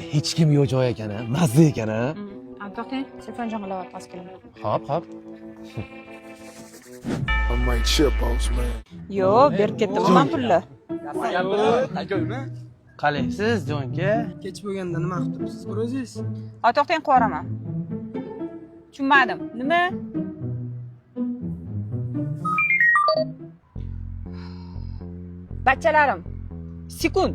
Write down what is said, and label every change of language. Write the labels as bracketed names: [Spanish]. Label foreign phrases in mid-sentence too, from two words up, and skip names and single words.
[Uzbek] hech kim yo'q joy ekan, mazza ekan. To'xtang, telefon jangalayapti pastga. Hop. [English] I might chip boss man. [Uzbek] Yo'q, berib ketdim men pulni. Qalaysiz, jonka? Kech bo'lganda nima qilib turibsiz o'zingiz? To'xtang, qo'raman. Tushunmadim. Nima? Bachalarim, sekund.